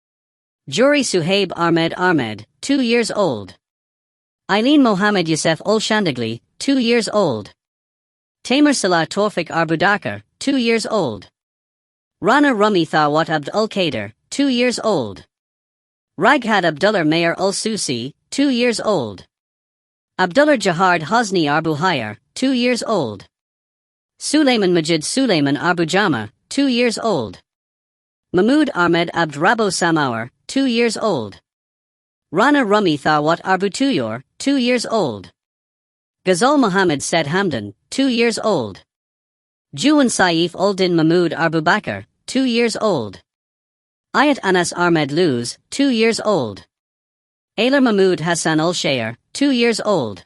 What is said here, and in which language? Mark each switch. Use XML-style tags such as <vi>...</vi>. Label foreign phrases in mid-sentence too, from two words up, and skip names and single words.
<en>Juri Suhaib Ahmed Ahmed, 2 years old. Eileen Mohammed Yusef Ul Shandagli, 2 years old. Tamer Salah Tawfiq Arbudakar, 2 years old. Rana Rumi Thawat Abd Ul Qadir, 2 years old. Raghad Abdullah Mayor Ul Susi, 2 years old. Abdullah Jahard Hosni Arbu Hayar, 2 years old. Suleiman Majid Suleiman Arbu Jama, 2 years old. Mahmoud Ahmed Abd Rabo Samawar, 2 years old. Rana Rumi Thawat Arbu Tuyor, 2 years old. Ghazal Muhammad Said Hamdan, 2 years old. Juwan Saif Uldin Mahmoud Arbu Bakr, 2 years old. Ayat Anas Ahmed Luz, 2 years old. Ailar Mahmoud Hassan Ul Shayer, 2 years old.</en>